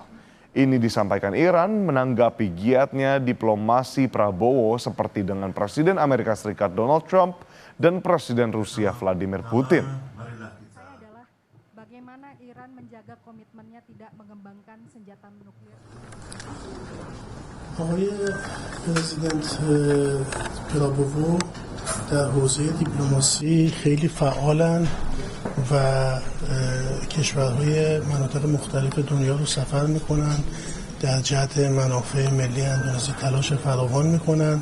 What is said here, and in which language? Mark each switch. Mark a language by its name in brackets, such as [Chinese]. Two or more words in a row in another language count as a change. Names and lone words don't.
[Indonesian] Ini disampaikan Iran menanggapi giatnya diplomasi Prabowo seperti dengan Presiden Amerika Serikat Donald Trump dan Presiden Rusia Vladimir Putin. Bagaimana Iran menjaga komitmennya tidak mengembangkan senjata nuklir? [Persian] آقای پرزیدنت پراوو در حوزه دیپلماسی خیلی فعالن و کشورهای مناطق مختلف دنیا رو سفر میکنن، در جهت منافع ملی اندونزی تلاش فراوان میکنن.